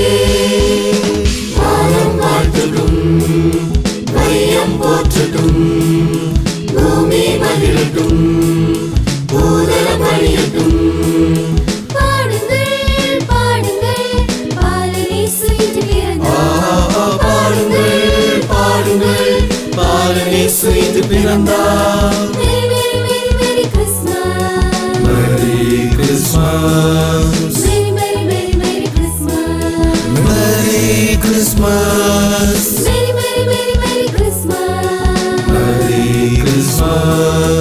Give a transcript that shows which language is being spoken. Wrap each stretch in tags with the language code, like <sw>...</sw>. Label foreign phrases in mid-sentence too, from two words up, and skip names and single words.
<ta>வானம் வாழ்த்தட்டும், வையம் போற்றட்டும், பூமி மகிழட்டும், பூதலம் பணியட்டும். பாடுங்கள், பாடுங்கள், பாலனேசு இன்று பிறந்தார். பாடுங்கள், பாடுங்கள், பாலனேசு இன்று பிறந்தார்.</ta> <en>Merry, merry, merry, merry Christmas. Merry Christmas, Merry, merry, merry, merry Christmas. Merry Christmas, Merry, merry, merry, merry Christmas. Merry Christmas,</en>